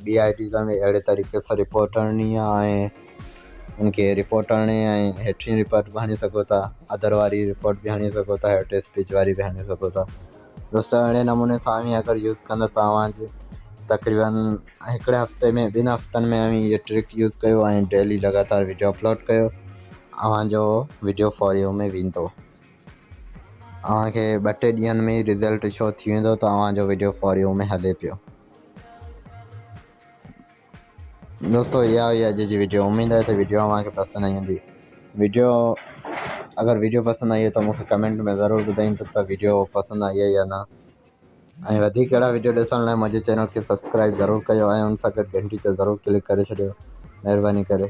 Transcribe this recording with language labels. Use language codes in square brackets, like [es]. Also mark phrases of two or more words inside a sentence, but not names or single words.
[sd] ॿी आई डी में अहिड़े तरीक़े सां रिपोर्ट हणणी आहे, ऐं उनखे रिपोर्ट हणी ऐं हेठि रिपोर्ट बि हणी सघो था। अदर वारी रिपोर्ट बि हणी सघो था, हेठि स्पीच वारी बि हणी सघो था। दोस्तों अहिड़े नमूने सां अगरि यूज़ कंदा त तव्हांजे तक़रीबन हिकिड़े हफ़्ते में, 2 हफ़्तनि में इहे ट्रिक यूज़ कयो ऐं डेली लगातार वीडियो अपलोड कयो, अव्हांजो वीडियो फॉर यू में वेंदो। अव्हांखे 2-3 ॾींहंनि में रिज़ल्ट शो थी वेंदो त अव्हांजो वीडियो फॉर यू में हले पियो। दोस्तों इहा हुई अॼु जी वीडियो। उमेद आहे त वीडियो अव्हांखे पसंदि आई हूंदी। अगरि वीडियो पसंदि आई त मूंखे कमेंट में ज़रूरु ॿुधाईंदो त वीडियो पसंदि आई आहे या न। ऐं वधीक अहिड़ा वीडियो ॾिसण लाइ मुंहिंजे चैनल खे सब्सक्राइब ज़रूरु कयो ऐं उन सां गॾु घंटी ते ज़रूरु क्लिक करे छॾियो, महिरबानी करे।